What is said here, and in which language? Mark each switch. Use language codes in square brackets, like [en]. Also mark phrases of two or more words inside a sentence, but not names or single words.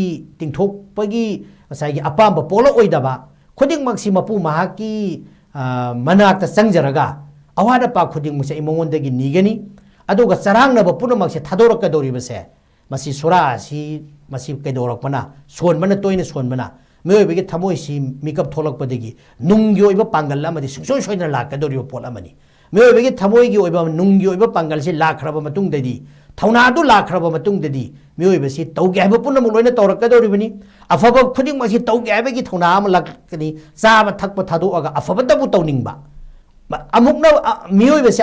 [mni] bagi masagi apamba polo oidaba khuding maksi mapu mahaki manakta changjaraga awada pa khuding musa imongondagi nigani aduga charangna puna makse thadorak dori base masi surah si masi kedorak pana son bana toina son bana meoi bege thamoi si mikap tholak padegi nunggi oiba pangal amadi sungsoi soina lak dori pol amani meoi bege thamoi gi oiba nunggi oiba pangal si lakraba matung dadi thauna du lakraba matung dadi meoi basi tauge haba puna mu loina torak dori bani afaba khuding masi tauge haba gi thauna am lakani saba thakpa thadu aga afaba dabu tawningba amukna mioi base